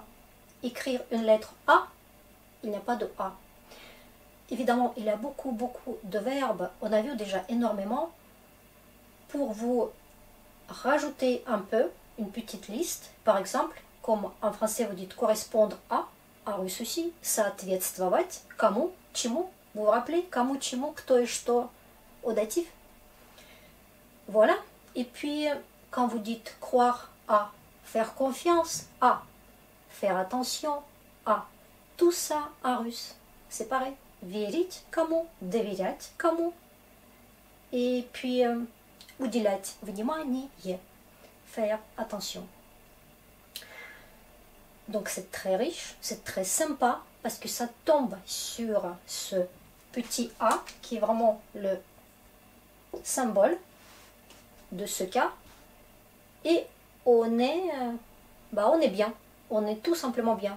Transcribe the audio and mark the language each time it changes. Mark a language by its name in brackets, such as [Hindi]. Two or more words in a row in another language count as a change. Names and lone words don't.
[French] Écrire une lettre A, il n'y a pas de A. Évidemment, il y a beaucoup de verbes. On a vu déjà énormément. Pour vous rajouter un peu, une petite liste, par exemple, comme en français vous dites correspondre à russe aussi, [Russian] соответствовать, кому, чему. [French] Vous vous rappelez, [Russian] кому, чему, кто и что [French] au datif. Voilà. Et puis, quand vous dites croire à, faire confiance à, faire attention à, tout ça en russe, c'est pareil. [Russian] Верить кому, доверять кому. [French] Et puis, [Russian] уделять внимание, [French] faire attention. Donc c'est très riche, c'est très sympa parce que ça tombe sur ce petit A qui est vraiment le symbole de ce cas. Et on est bien, on est tout simplement bien.